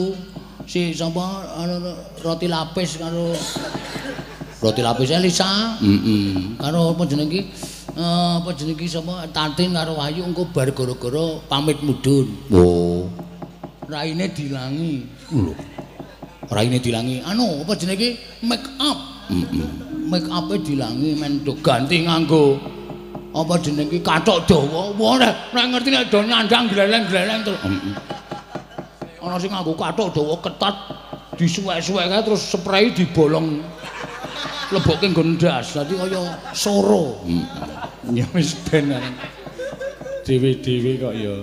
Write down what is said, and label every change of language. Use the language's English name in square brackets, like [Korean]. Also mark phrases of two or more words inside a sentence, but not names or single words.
[Javanese] Si sapa roti lapis karo roti lapis Elisa. Karo apa jenenge iki? Apa jenenge sapa Tantin karo Wahyu engko bar gara-gara pamit mudhun. Oh. Raine dilangi. Lho. Raine dilangi. Anu apa jenenge [English] make up. Make up- [Javanese] e dilangi men do ganti nganggo apa jenenge kathok dawa. Wah nek ngerti nek do nyandang gleleng-gleleng terus. Ana sing nganggo kathok dawa ketat disuwek-suwek terus spray dibolong. lebokke nggon ndas dadi kaya soro. Ya wis ben dhewe-dhewe kok ya.